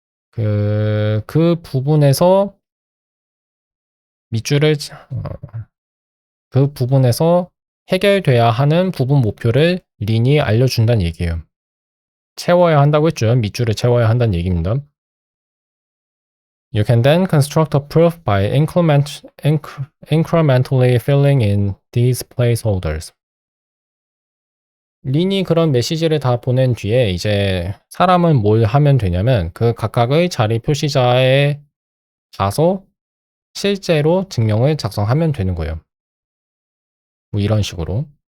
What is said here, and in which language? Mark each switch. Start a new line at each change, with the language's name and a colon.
Korean: 그 부분에서 밑줄을 그 부분에서 해결돼야 하는 부분 목표를 린이 알려준다는 얘기예요. 채워야 한다고 했죠. 밑줄을 채워야 한다는 얘기입니다.
English: You can then construct a proof by incrementally filling in these placeholders.
Korean: 린이 그런 메시지를 다 보낸 뒤에 이제 사람은 뭘 하면 되냐면 그 각각의 자리 표시자에 가서 실제로 증명을 작성하면 되는 거예요. 뭐 이런 식으로.